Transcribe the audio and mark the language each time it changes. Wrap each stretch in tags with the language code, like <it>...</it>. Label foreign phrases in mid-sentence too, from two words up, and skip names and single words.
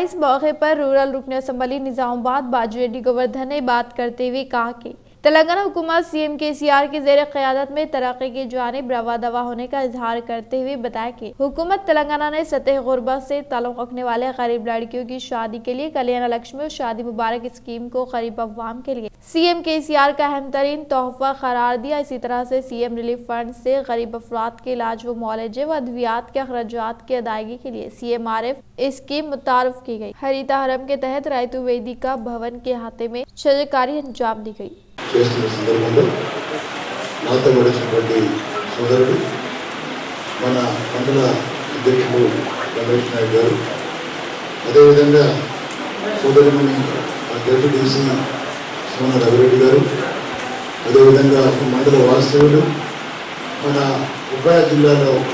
<ur>اس موقع پر رورل رکن اسمبلی نظام آباد باجی ریڈی گوردھن نے بات کرتے ہوئے کہا کہ تلنگانہ حکومت CM KCR کی زیر قیادت میں ترقی کی جانب رواں دوا ہونے کا اظہار کرتے ہوئے بتایا کہ حکومت تلنگانہ نے سطح غربت سے تعلق رکھنے والے غریب لڑکیوں کی شادی کے لیے کلیانہ لکشمی اور شادی مبارک اسکیم کو غریب عوام کے لیے CM KCR کا اہم ترین تحفہ قرار دیا۔ اسی طرح سے</ur> <en>CM relief fund</en> <ur>سے غریب افراد کے علاج و معالجے و ادویات کے اخراجات کی ادائیگی کے لیے CMRF اسکیم متعارف کی گئی۔ ہریتا ہرم کے تحت رائتو ویدیکا بھون کے احاطے میں شجرکاری انجام دی گئی۔</ur> <te>చేస్తున్న సందర్భంలో నాతో నడిచినటువంటి సోదరుడు మన మండల అధ్యక్షుడు రమేష్ నాయుడు గారు, అదేవిధంగా సోదరుమణి డిప్యూటీసీ సోన రవిరెడ్డి గారు, అదేవిధంగా మండల వాస్తవుడు మన ఉపాయ జిల్లాలో</te>